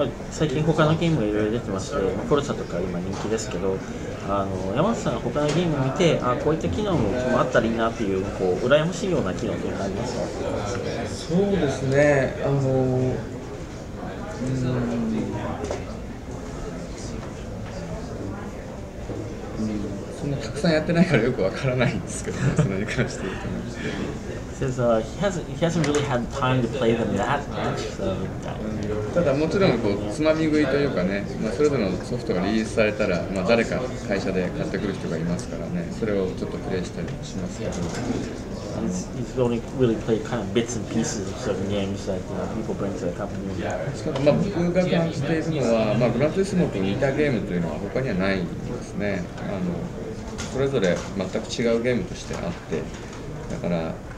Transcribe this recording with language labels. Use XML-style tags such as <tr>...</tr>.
<ja>最近他のゲームがいろいろ出てまして、フォルツァとか今人気ですけど、山本さんが他のゲームを見て、こういった機能もあったらいいなっていう羨ましいような機能というのがありますか？そうですね。そんなたくさんやってないからよくわからないんですけどね、それに関して言うとね。</ja> <en>Says he hasn't really had time to play them that much. So,</en> <ja>ただもちろんつまみ食いというかね、それぞれのソフトがリリースされたら、誰か会社で買ってくる人がいますからね、それをちょっとプレイしたりしますけど。</ja> <en>He's only really played kind of bits and pieces of certain games that people bring to the company.</en> <ja>しかも僕が感じているのは、グランツーリスモと似たゲームというのは他にはないんですね。それぞれ全く違うゲームとしてあって、だから。</ja>